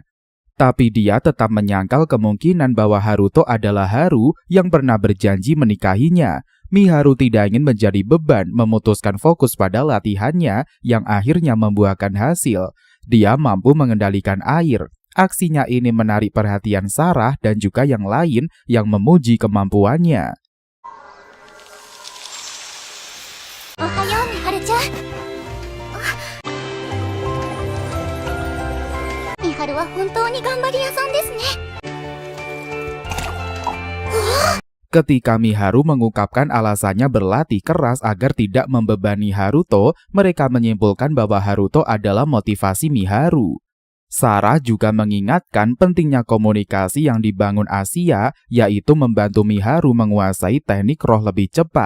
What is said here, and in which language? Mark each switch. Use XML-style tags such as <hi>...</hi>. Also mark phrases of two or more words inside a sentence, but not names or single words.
<id>Tapi dia tetap menyangkal kemungkinan bahwa Haruto adalah Haru yang pernah berjanji menikahinya. Miharu tidak ingin menjadi beban, memutuskan fokus pada latihannya yang akhirnya membuahkan hasil. Dia mampu mengendalikan air. Aksinya ini menarik perhatian Sarah dan juga yang lain yang memuji kemampuannya.</id> <ja>おはよう、みはるちゃん。みはるは本当に頑張り屋さんですね。</ja> <id>Ketika Miharu mengungkapkan alasannya berlatih keras agar tidak membebani Haruto, mereka menyimpulkan bahwa Haruto adalah motivasi Miharu. Sarah juga mengingatkan pentingnya komunikasi yang dibangun Asia, yaitu membantu Miharu menguasai teknik roh lebih cepat.</id>